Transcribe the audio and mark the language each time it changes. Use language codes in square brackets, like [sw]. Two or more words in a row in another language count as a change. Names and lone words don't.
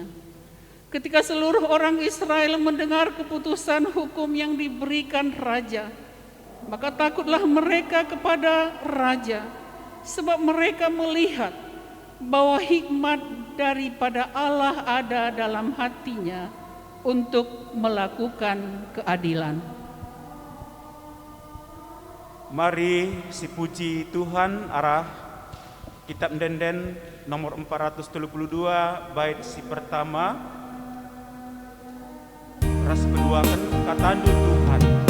[id] Ketika seluruh orang Israel mendengar keputusan hukum yang diberikan raja, maka takutlah mereka kepada raja, sebab mereka melihat bahwa hikmat daripada Allah ada dalam hatinya untuk melakukan keadilan. [btx] Mari si puji Tuhan arah kitab Denden nomor 432 bait si pertama. Ras kedua kan katandu Tuhan.